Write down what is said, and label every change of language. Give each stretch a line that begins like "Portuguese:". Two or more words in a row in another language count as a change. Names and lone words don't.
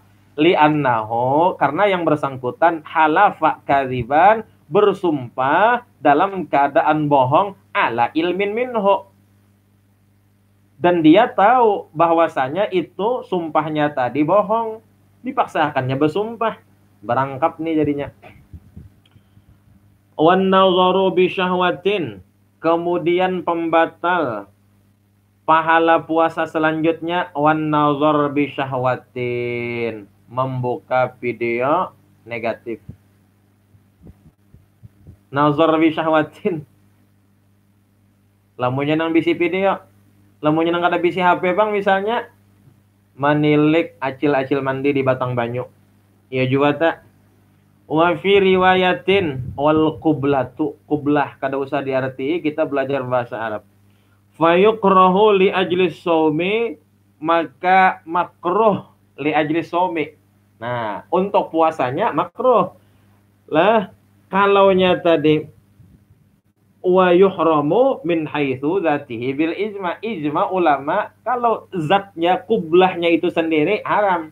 Arabic: لأنه,
Banjar: karena yang bersangkutan
Arabic: حلف كاذبا,
Banjar: bersumpah dalam keadaan bohong,
Arabic: على علم منه,
Banjar: dan dia tahu bahwasanya itu sumpahnya tadi bohong, dipaksakannya bersumpah, berangkap nih jadinya.
Arabic: والنظر بشهوة,
Banjar: kemudian pembatal pahala puasa selanjutnya,
Arabic: والنظر بشهوة,
Banjar: membuka video negatif.
Arabic: نظر بشهوة,
Banjar: lamunnya nang bisi video, lamunnya nang kada bisi HP Bang, misalnya manilik acil-acil mandi di batang banyu. Ya juga tak.
Arabic: وفي رواية والقبلة,
Banjar: qiblah kada usah diarti, kita belajar bahasa Arab.
Arabic: فيكره لأجل الصوم,
Banjar: maka makruh
Arabic: لأجل الصوم.
Banjar: Nah, untuk puasanya makruh. Lah, kalaunya tadi
Arabic: ويحرم من حيث ذاته بالإجماع,
Banjar: ijma ulama kalau zatnya kublahnya itu sendiri haram.